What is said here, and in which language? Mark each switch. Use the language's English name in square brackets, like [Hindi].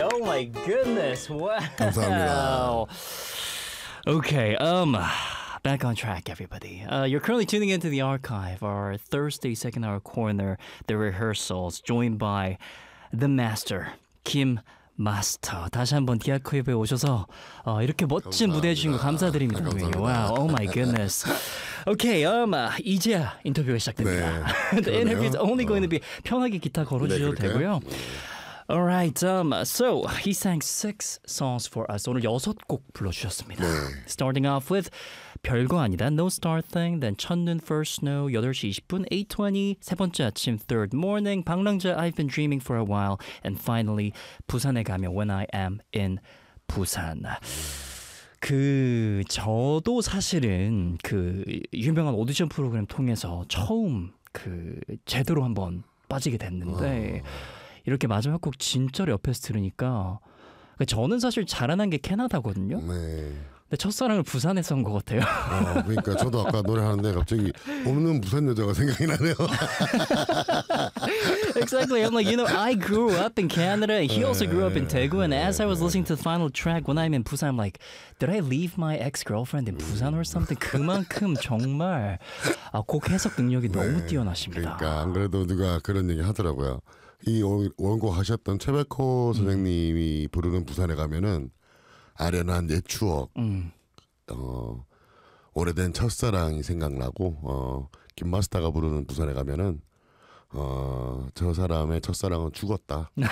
[English] Oh my goodness, wow. Okay, back on track, everybody. You're currently tuning into the archive, our Thursday second hour corner, the rehearsals, joined by the master, Kim Master. [Korean] 다시 한번 디아크웹에 오셔서 이렇게 멋진 감사합니다. 무대해 주신 거 감사드립니다. 감사합니다. [English] Wow, oh my goodness. Okay, [Korean] 이제 인터뷰가 시작됩니다. 네, [English] the interview is only going to be [Korean] 편하게 기타 걸어주셔도 네, 되고요. [English] Alright, so he sang six songs for us. [Korean] 오늘 여섯 곡 불러주셨습니다. 네. [English] Starting off with 별거 아니다, No Star Thing, then 첫눈, First Snow, 8시 20분, 8:20, 세 번째 아침, Third Morning, 방랑자, I've Been Dreaming for a While, and finally, 부산에 가면, When I Am in Busan. [Korean] 그 저도 사실은 그 유명한 오디션 프로그램 통해서 처음 그 제대로 한번 빠지게 됐는데 이렇게 마지막 곡 진짜로 옆에서 들으니까 저는 사실 자라난 게 캐나다거든요. 네. 근데 첫사랑을 부산에서 온 것 같아요. 그러니까 저도 아까 노래하는데 갑자기 없는 부산 여자가 생각이 나네요. [English] Exactly. I'm like, you know, I grew up in Canada. He also grew up in Daegu. And as I was listening to the final track, when I'm in Busan, I'm like, did I leave my ex-girlfriend in Busan or something? [Korean] 그만큼 정말 곡 해석 능력이 너무 뛰어나십니다. 그러니까 안 그래도 누가 그런 얘기 하더라고요. 이 원곡 하셨던 최백호 선생님이 부르는 부산에 가면은 아련한 옛 추억, 오래된 첫사랑이 생각나고, 김 마스터가 부르는 부산에 가면은, 저 사람의 첫사랑은 죽었다.